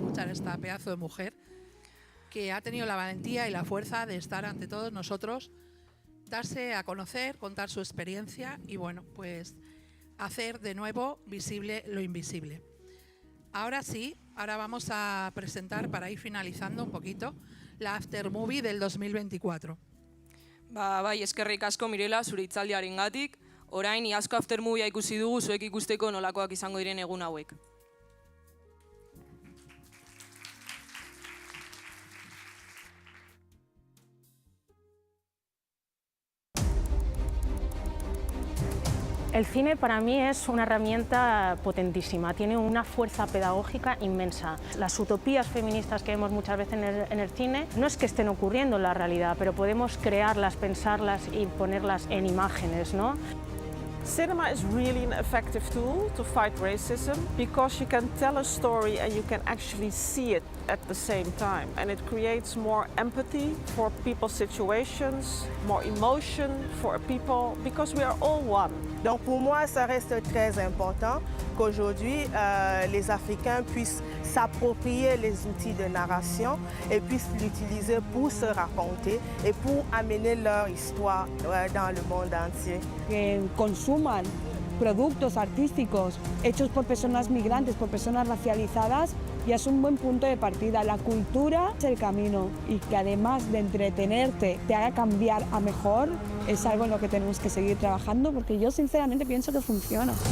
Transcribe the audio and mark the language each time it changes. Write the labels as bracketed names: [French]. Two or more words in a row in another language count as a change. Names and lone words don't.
[Spanish] escuchar a esta pedazo de mujer que ha tenido la valentía y la fuerza de estar ante todos nosotros, darse a conocer, contar su experiencia y, bueno, pues hacer de nuevo visible lo invisible. Ahora sí, ahora vamos a presentar, para ir finalizando un poquito, la Aftermovie del 2024. [Basque] Bai, eskerrik asko Mirela, zure hitzaldiarengatik. Orain, iazko Aftermovia ikusi dugu, zuek ikusteko nolakoak izango diren egun hauek. [Spanish] El cine para mí es una herramienta potentísima, tiene una fuerza pedagógica inmensa. Las utopías feministas que vemos muchas veces en el cine no es que estén ocurriendo en la realidad, pero podemos crearlas, pensarlas y ponerlas en imágenes, ¿no? [English] Cinema is really an effective tool to fight racism because you can tell a story and you can actually see it at the same time. And it creates more empathy for people's situations, more emotion for people, because we are all one. [French] Donc pour moi, ça reste très important qu'aujourd'hui, les Africains puissent s'approprier les outils de narration et puissent l'utiliser pour se raconter et pour amener leur histoire dans le monde entier. [Spanish] Que consuman productos artísticos hechos por personas migrantes, por personas racializadas, ya es un buen punto de partida. La cultura es el camino y que además de entretenerte te haga cambiar a mejor, es algo en lo que tenemos que seguir trabajando porque yo sinceramente pienso que funciona.